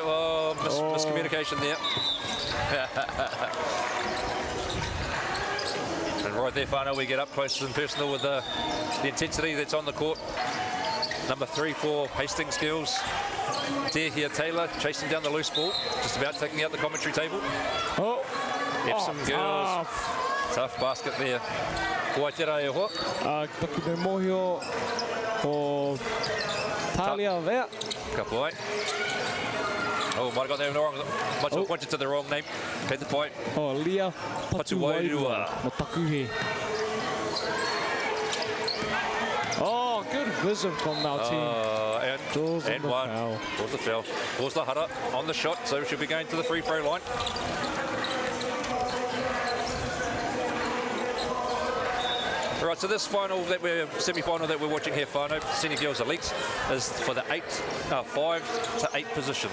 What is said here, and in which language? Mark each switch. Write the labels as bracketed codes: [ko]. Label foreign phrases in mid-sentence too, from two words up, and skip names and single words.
[en] Oh, miscommunication there. And right there, whānau, we get up close and personal with the intensity that's on the court. Number 3 for Hastings Girls. Here Taylor chasing down the loose ball, just about taking out the commentary table. Oh, Epsom Girls. Tough basket there. [mi] Kua te rai e hoa. Taku te mohio [en] for Talia there. [mi] Ka pai. [en] Oh, might have got that wrong. Much pointed to the wrong name. Head the point. Oh, Lea Patuwairua. [mi] Mo taku he. [en] Oh, good vision from our team. And one. Draws the foul. Draws the hara on the shot, so she'll be going to the free throw line. All right, so this semi-final that we're watching here, whānau, Senior Girls Elite, is for the 5 to 8 positions.